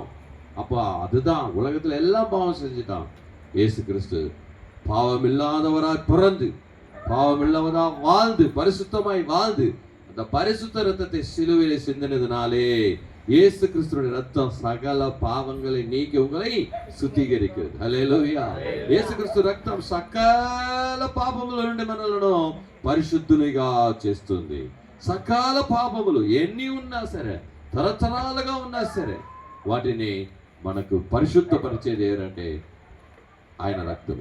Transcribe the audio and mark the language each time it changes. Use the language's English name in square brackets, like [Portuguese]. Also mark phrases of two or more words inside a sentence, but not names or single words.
[Tamil] அப்ப அதுதான் உலகத்துல எல்லாம் பாவம் செஞ்சுட்டான். இயேசு கிறிஸ்து பாவம் இல்லாதவராய் பிறந்து, பாவம் இல்லாதவராய் வாழ்ந்து, பரிசுத்தமாய் வாழ்ந்து, அந்த பரிசுத்த ரத்தத்தை சிலுவையிலே சிந்தினதுனாலே இயேசு கிறிஸ்துவின் ரத்தம் சகல பாவங்களை நீக்கி உங்களை சுத்திகரிக்கிறது. [Telugu] హల్లెలూయా. యేసు క్రీస్తు రక్తం సకల పాపముల నుండి మనలను పరిశుద్ధునిగా చేస్తుంది. సకల పాపములు ఎన్ని ఉన్నా సరే, తరతరాలుగా ఉన్నా సరే, వాటిని మనకు పరిశుద్ధపరిచేది ఏంటంటే ఆయన రక్తం.